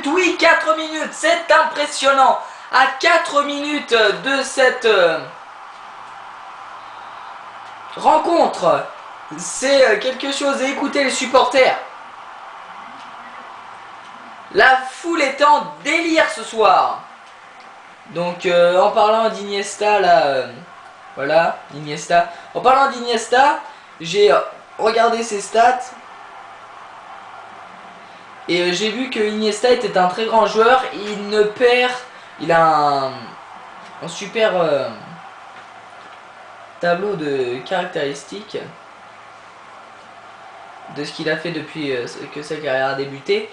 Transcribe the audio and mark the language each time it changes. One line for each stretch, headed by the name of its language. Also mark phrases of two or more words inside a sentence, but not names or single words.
French: Oui, 4 minutes, c'est impressionnant. À 4 minutes de cette rencontre. C'est quelque chose. Et écoutez les supporters. La foule est en délire ce soir. Donc en parlant d'Iniesta là, voilà, Iniesta. En parlant d'Iniesta, j'ai regardé ses stats. Et j'ai vu que Iniesta était un très grand joueur. Il ne perd, il a un super tableau de caractéristiques de ce qu'il a fait depuis que sa carrière a débuté.